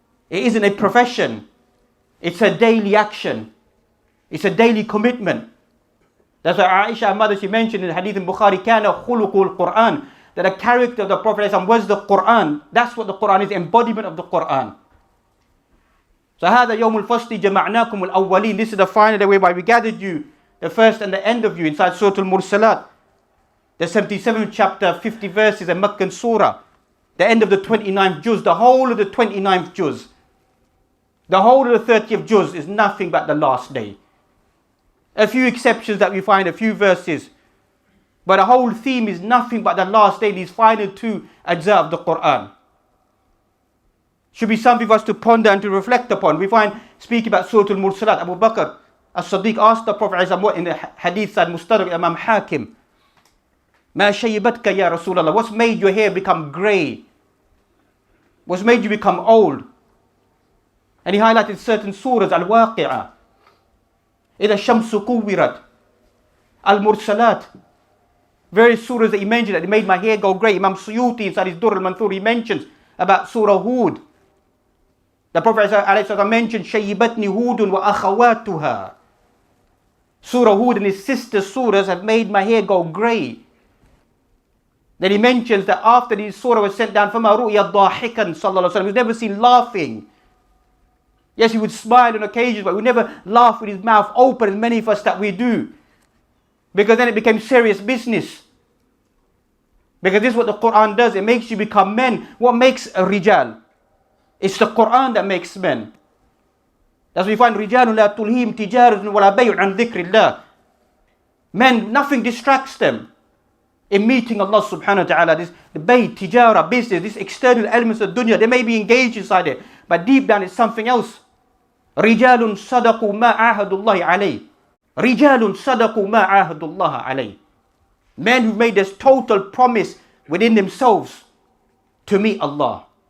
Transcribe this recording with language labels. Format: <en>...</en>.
<en>It isn't a profession. It's a daily action. It's a daily commitment. That's why Aisha, our mother, she mentioned in the hadith in Bukhari,</en> <ar>كَانَ خُلُقُ الْقُرْآنِ,</ar> <en>that the character of the Prophet was the Quran. That's what the Quran is, embodiment of the Quran.</en> <ar>So هذا يوم الفصل جمعناكم الأولين.</ar> <en>This is the final day whereby we gathered you, the first and the end of you, inside surah al-mursalat, the 77th chapter, 50 verses, and Meccan surah, the end of the 29th juz, the whole of the 29th juz. The whole of the 30th juz is nothing but the last day. A few exceptions that we find, a few verses. But the whole theme is nothing but the last day, these final two ajza of the Quran. Should be something for us to ponder and to reflect upon. We find, speaking about Surah al-Mursalat, Abu Bakr as-Siddiq asked the Prophet in the hadith that Mustadrak Imam Hakim,</en> <ar>مَا شَيِّبَتْكَ يَا رَسُولَ اللَّهِ,</ar> <en>what's made your hair become grey? What's made you become old? And he highlighted certain surahs, al-Waqi'ah,</en> <ar>إِذَا الشَّمْسُ كُوِّرَتْ,</ar> <en>al-Mursalat. Various surahs that he mentioned that made my hair go grey. Imam Suyuti inside his Durr al-Manthur, he mentions about Surah Hud. The Prophet ﷺ mentioned</en> <ar>شَيِّبَتْنِ هُودٌ وَأَخَوَاتُهَا.</ar> <en>Surah Hud and his sister surahs have made my hair go grey. Then he mentions that after this surah was sent down,</en> <ar>فَمَا رُؤْيَ ضَاحِكًا</ar> <en>sallallahu alaihi wasallam, he was never seen laughing. Yes, he would smile on occasions, but we never laugh with his mouth open, as many of us that we do. Because then it became serious business. Because this is what the Quran does. It makes you become men. What makes a rijal? It's the Quran that makes men. That's why we find</en> <ar>رِجَالٌ لَا تُلْهِيهِمْ تِجَارَةٌ وَلَا بَيْعٌ عَنْ ذِكْرِ اللَّهِ.</ar> <en>Men, nothing distracts them in meeting Allah subhanahu wa ta'ala. This the bayt, tijara, business, these external elements of dunya, they may be engaged inside it, but deep down it's something else.</en> <ar>رِجَالٌ صَدَقُوا مَا عَاهَدُوا اللَّهِ عَلَيْهِ. رِجَالٌ صَدَقُوا مَا عَاهَدُوا اللَّهَ عَلَيْهِ.</ar> <en>Men who made this total promise within themselves to meet Allah.</en>